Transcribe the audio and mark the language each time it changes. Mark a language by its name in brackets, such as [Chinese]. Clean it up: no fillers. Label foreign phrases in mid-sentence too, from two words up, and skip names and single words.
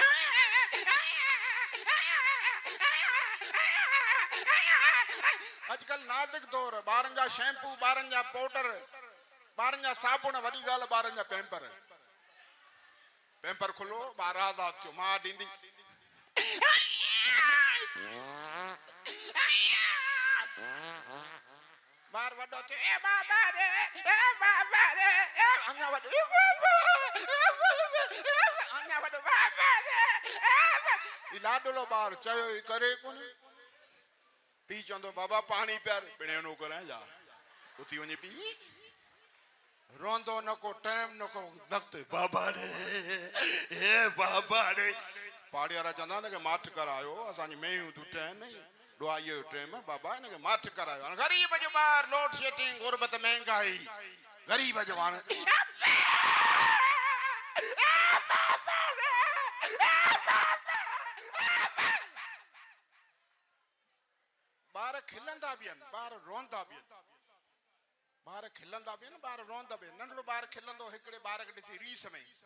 [Sindhi] अॼुकल्ह नाज़ुक दौर ॿारनि जा शैम्पू ॿारनि जा पाउडर ॿारनि जा साबुण वॾी ॻाल्हि ॿारनि जा पैम्पर पैम्पर खुलो ॿार आज़ादु थियो माउ ॾींदी ॿार वॾो थियो ए बाबा रे ए बाबा रे अञा वॾो अञा वॾो बाबा रे लाडलो ॿार चयो ई करे कोन पी चवंदो बाबा पाणी पियार पिणेनो कराए जा उथी वञे पी रोंदो न को टाइम न को वक़्तु बाबा रे हे बाबा रे पाड़ी वारा चवंदा न कि माठ करायो असांजी मेयूं दुटे आहिनि दुआईअ जो टाइम बाबा हिनखे माठ करायो हाणे ग़रीब जो ॿार लोड शेडिंग गुरबत महांगाई ग़रीब जो हाणे ॿार खिलंदा बि आहिनि ॿार रोंदा बि आहिनि ॿार खिलंदा बि आहिनि ॿार रोंदा बि आहिनि नंढड़ो ॿार खिलंदो हिकिड़े ॿार खे ॾिसी रीस में